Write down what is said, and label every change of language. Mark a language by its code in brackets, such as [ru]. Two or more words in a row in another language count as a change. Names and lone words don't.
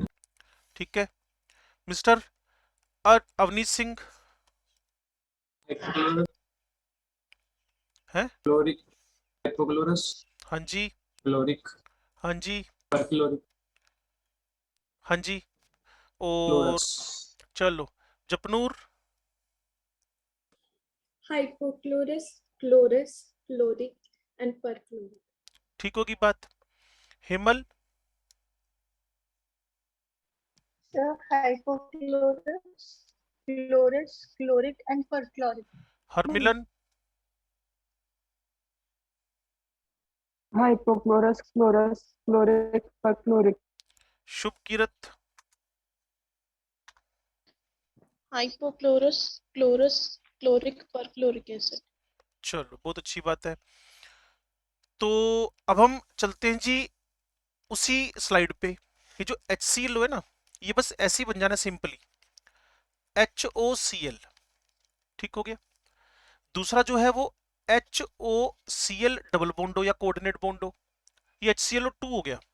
[hi] ठीक है। मिस्टर अवनीश सिंह है। [en] chloric, hypochlorous, [hi] हाँ जी, क्लोरिक, हाँ जी, पर क्लोरिक, हाँ जी। और क्लोरस। चलो जपनूर। [en] Hypochlorous, chlorus, chloric, and perchloric. [hi] ठीक होगी बात। हेमल। [en] Sir, hypochlorous, chlorus, chloric, and perchloric. [hi] हरमिलन। [en] Hypochlorous, chlorus, chloric, perchloric. [hi] शुभ कीरत। [en] Hypochlorous, chlorus, chloric, perchloric acid. [hi] चलो बहुत अच्छी बात है। तो अब हम चलते हैं जी उसी स्लाइड पे। ये जो HCl है ना, ये बस ऐसे ही बन जाना सिंपली HOCl। ठीक हो गया। दूसरा जो है वो HOCl डबल बॉन्डो या कोऑर्डिनेट बॉन्डो, ये HClO2 हो गया।